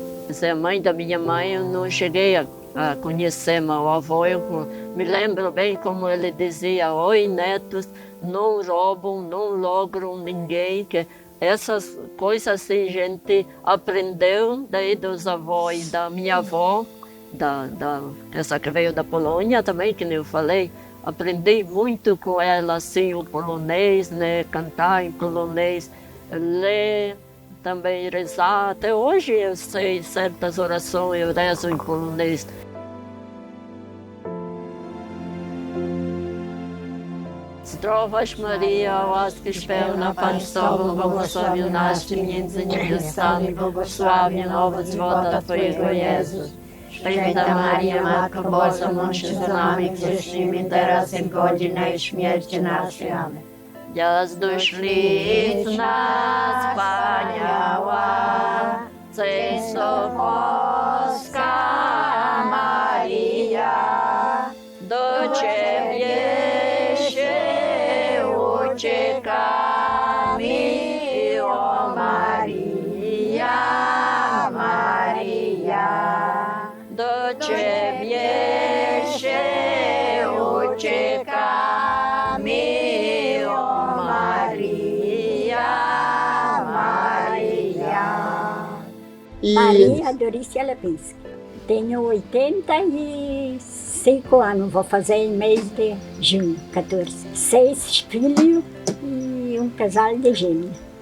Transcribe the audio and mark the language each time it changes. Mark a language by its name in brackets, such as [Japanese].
[Portuguese] Essa é a mãe da minha mãe, eu não cheguei a conhecer meu avô, eu me lembro bem como ele dizia: oi netos, não roubam, não logram ninguém, que essas coisas assim a gente aprendeu daí dos avós, da minha avó, essa que veio da Polônia também, que nem eu falei. Aprendi muito com ela, assim, o polonês, né, cantar em polonês, ler, também rezar. Até hoje eu sei certas orações, eu rezo em polonês. [Polish] Zdrowaś Maria, łaskiś pełna, Pan z Tobą, błogosławionaś Ty między niewiastami, błogosławiony owoc żywota Twojego, Jezus. Święta Maria, Matko Boża, módl się za nami grzesznymi, teraz i w godzinę śmierci naszej. Amen. Jazduszlicna, wspaniała, Cejsowska Maria, do Ciebie się uciekamy, o Maria, Maria. Do Ciebie się uciekamy, o Maria, Maria. [Portuguese] Maria Dorícia Lepinski. Tenho 85 anos, vou fazer em mês de junho, 14. 6 filhos e um casal de gêmeos.